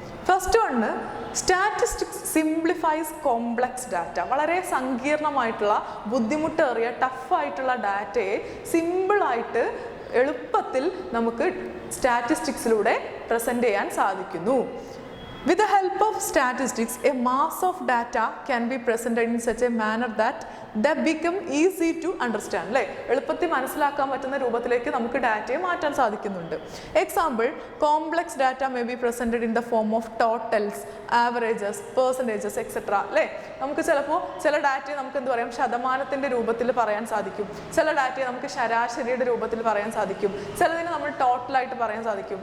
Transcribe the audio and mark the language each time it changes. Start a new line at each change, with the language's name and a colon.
English: First one, statistics simplifies complex data.
Malayalam: വളരെ സങ്കീർണമായിട്ടുള്ള, ബുദ്ധിമുട്ടേറിയ, ടഫായിട്ടുള്ള ഡാറ്റയെ സിമ്പിളായിട്ട് എളുപ്പത്തിൽ നമുക്ക് സ്റ്റാറ്റിസ്റ്റിക്സിലൂടെ പ്രസൻറ്റ് ചെയ്യാൻ സാധിക്കുന്നു.
English: With the help of statistics, a mass of data can be presented in such a manner that they become easy to understand.
Malayalam: അല്ലേ, എളുപ്പത്തിൽ മനസ്സിലാക്കാൻ പറ്റുന്ന രൂപത്തിലേക്ക് നമുക്ക് ഡാറ്റയെ മാറ്റാൻ സാധിക്കുന്നുണ്ട്.
English: Example, complex data may be presented in the form of totals, averages, percentages etcetera.
Malayalam: അല്ലേ, നമുക്ക് ചിലപ്പോൾ ചില ഡാറ്റയെ നമുക്ക് എന്ത് പറയാം, ശതമാനത്തിൻ്റെ രൂപത്തിൽ പറയാൻ സാധിക്കും. ചില ഡാറ്റയെ നമുക്ക് ശരാശരിയുടെ രൂപത്തിൽ പറയാൻ സാധിക്കും. ചിലതിനെ നമ്മൾ ടോട്ടലായിട്ട് പറയാൻ സാധിക്കും.